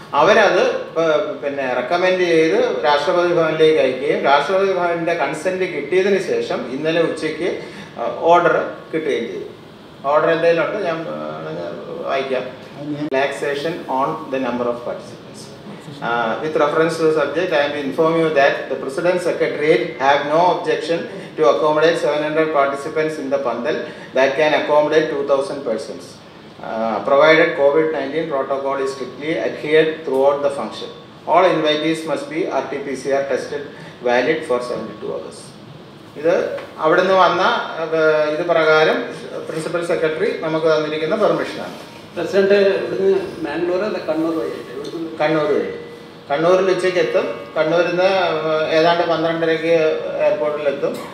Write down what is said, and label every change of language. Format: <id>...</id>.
<ml>അവരത് പിന്നെ റെക്കമെൻഡ് ചെയ്ത് രാഷ്ട്രപതി ഭവനിലേക്ക് അയക്കുകയും രാഷ്ട്രപതി ഭവനിൻ്റെ കൺസെൻറ്റ് കിട്ടിയതിന് ശേഷം ഇന്നലെ ഉച്ചയ്ക്ക് ഓർഡർ കിട്ടുകയും ചെയ്തു. ഓർഡർ എന്തെങ്കിലുമുണ്ട്, ഞാൻ വായിക്കാം.</ml> <en>Relaxation on the number of participants. With reference to the subject, I am to inform you that the President Secretariat have no objection to accommodate 700 participants in the Pandal that can accommodate 2,000 persons, provided COVID-19 protocol is strictly adhered throughout the function. All invitees must be RT-PCR tested valid for 72 hours.</en> <ml>ഇത് അവിടെ നിന്ന് വന്ന ഇത് പ്രകാരം principal secretary നമുക്ക് തന്നിരിക്കുന്ന പെർമിഷനാണ്. President ഇവിടുന്ന് മാംഗ്ലൂർ അല്ല കണ്ണൂർ വഴി? കണ്ണൂർ വഴി. കണ്ണൂരിൽ ഉച്ചയ്ക്ക് എത്തും. കണ്ണൂരിൽ നിന്ന് ഏതാണ്ട് 12:30 എയർപോർട്ടിലെത്തും.</ml>